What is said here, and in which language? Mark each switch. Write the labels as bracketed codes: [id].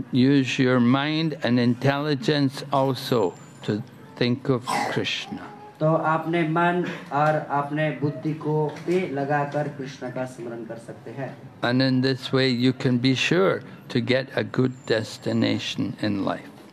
[en] And use your mind and intelligence also to think of Krishna. [hi] तो आपने मन और अपने बुद्धि को भी लगाकर कृष्ण का स्मरण कर सकते हैं। [en] And in this way you can be sure to get a good destination in life.